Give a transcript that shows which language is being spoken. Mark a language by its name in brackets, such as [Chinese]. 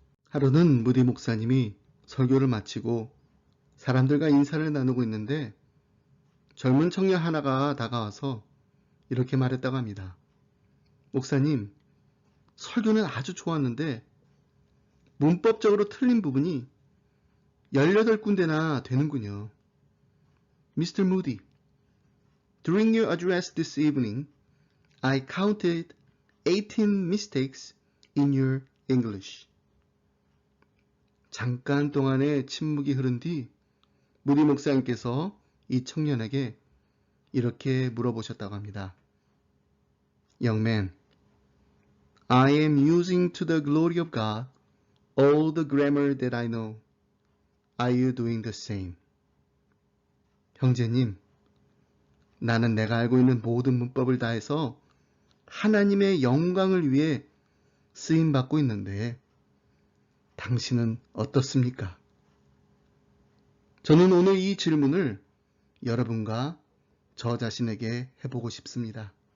[Korean] 하루는 무디 목사님이 설교를 마치고 사람들과 인사를 나누고 있는데 젊은 청년 하나가 다가와서 이렇게 말했다고 합니다. 목사님, 설교는 아주 좋았는데 문법적으로 틀린 부분이 18군데나 되는군요. [English] Mr. Moody, during your address this evening, I counted 18 mistakes in your English. [Korean] 잠깐 동안의 침묵이 흐른 뒤 무디 목사님께서 이 청년에게 이렇게 물어보셨다고 합니다. [English] Young man, I am using to the glory of God all the grammar that I know. Are you doing the same? [Korean] 형제님, 나는 내가 알고 있는 모든 문법을 다해서 하나님의 영광을 위해 쓰임받고 있는데 당신은 어떻습니까? 저는 오늘 이 질문을 여러분과 저 자신에게 해보고 싶습니다.